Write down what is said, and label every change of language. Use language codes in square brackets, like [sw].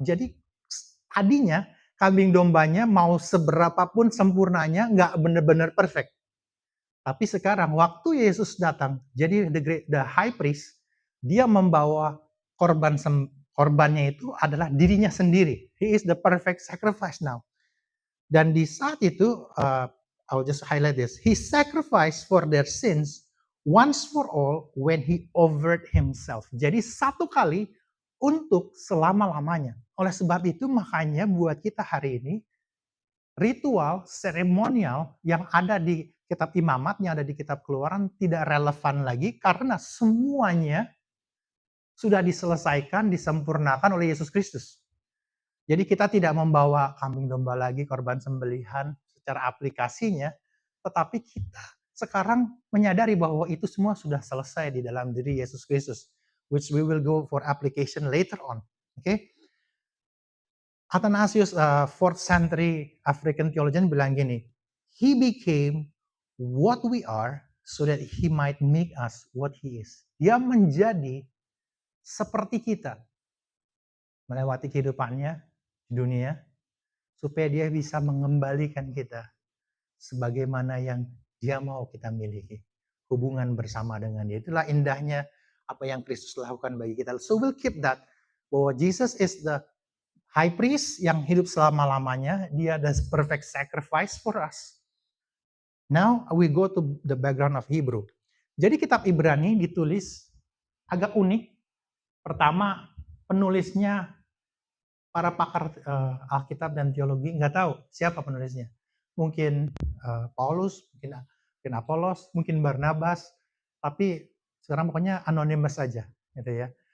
[id] Jadi tadinya kambing dombanya mau seberapapun sempurnanya nggak benar-benar perfect. Tapi sekarang waktu Yesus datang, jadi [en] the high priest, [id] dia membawa korbannya itu adalah dirinya sendiri. [en] He is the perfect sacrifice now. [id] Dan di saat itu, [en] I'll just highlight this. He sacrificed for their sins once for all when he offered himself. [id] Jadi satu kali untuk selama-lamanya. Oleh sebab itu makanya buat kita hari ini, ritual, seremonial yang ada di kitab Imamat, yang ada di kitab Keluaran tidak relevan lagi karena semuanya sudah diselesaikan, disempurnakan oleh Yesus Kristus. Jadi kita tidak membawa kambing domba lagi, korban sembelihan secara aplikasinya, tetapi kita sekarang menyadari bahwa itu semua sudah selesai di dalam diri Yesus Kristus, [en] which we will go for application later on. Okay? Athanasius, 4th century African theologian [id] bilang gini, [en] he became what we are so that he might make us what he is. [id] Dia menjadi seperti kita, melewati kehidupannya di dunia, supaya dia bisa mengembalikan kita sebagaimana yang dia mau kita miliki. Hubungan bersama dengan dia. Itulah indahnya apa yang Kristus lakukan bagi kita. [en] So we'll keep that, [id] bahwa [en] Jesus is the high priest [id] yang hidup selama-lamanya. Dia [en] the perfect sacrifice for us. Now we go to the background of Hebrew. [id] Jadi kitab Ibrani ditulis agak unik. Pertama, penulisnya para pakar Alkitab dan teologi nggak tahu siapa penulisnya. Mungkin Paulus, mungkin Apolos, mungkin Barnabas, tapi sekarang pokoknya anonymous saja, gitu ya.